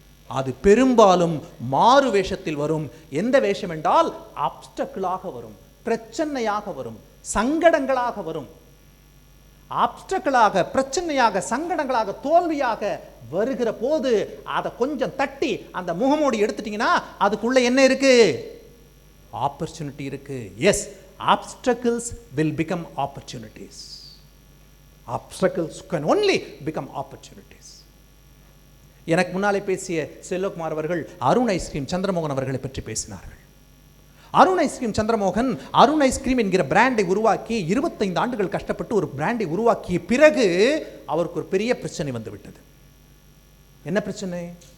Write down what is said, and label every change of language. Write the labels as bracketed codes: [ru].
[ta] அது பெரும்பாலும் மாறு வேஷத்தில் வரும். எந்த வேஷம் என்றால் ஆப்ஸ்டக்கிளாக வரும், பிரச்சனையாக வரும், சங்கடங்களாக வரும். ஆப்ஸ்டக்கிளாக, பிரச்சனையாக, சங்கடங்களாக, தோல்வியாக வருகிற போது அதை கொஞ்சம் தட்டி அந்த முகமூடி எடுத்துட்டீங்கன்னா அதுக்குள்ள என்ன இருக்கு? ஆப்பர்ச்சுனிட்டி இருக்கு. [en] Yes, obstacles will become opportunities. Obstacles can only become opportunities. [ta] எனக்கு முன்னாலே பேசிய செல்வகுமார் அவர்கள் அருண் ஐஸ்கிரீம் சந்திரமோகன் அவர்களை பற்றி பேசினார்கள். அருண் ஐஸ்கிரீம் சந்திரமோகன் அருண் ஐஸ்கிரீம் என்கிற பிராண்டை உருவாக்கி 25 ஆண்டுகள் கஷ்டப்பட்டு ஒரு பிராண்டை உருவாக்கிய பிறகு அவருக்கு ஒரு பெரிய பிரச்சனை வந்துவிட்டது. என்ன பிரச்சனை?